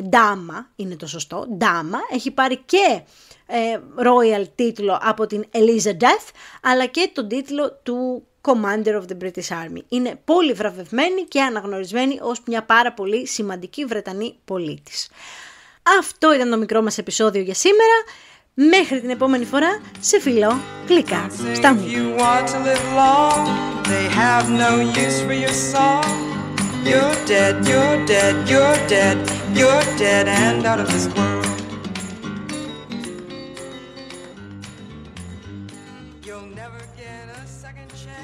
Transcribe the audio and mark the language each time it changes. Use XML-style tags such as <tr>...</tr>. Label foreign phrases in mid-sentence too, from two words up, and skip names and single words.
<el>Ντάμα είναι το σωστό. Ντάμα. Έχει πάρει και royal τίτλο από την Elizabeth, αλλά και τον τίτλο του</el> <en>Commander of the British Army.</en> <el>Είναι πολύ βραβευμένη και αναγνωρισμένη ως μια πάρα πολύ σημαντική Βρετανή πολίτης. Αυτό ήταν το μικρό μας επεισόδιο για σήμερα. Μέχρι την επόμενη φορά, σε φιλώ γλυκά στα μου.</el> <en>You're dead, you're dead, you're dead, you're dead and out of this world. You'll never get a second chance.</en>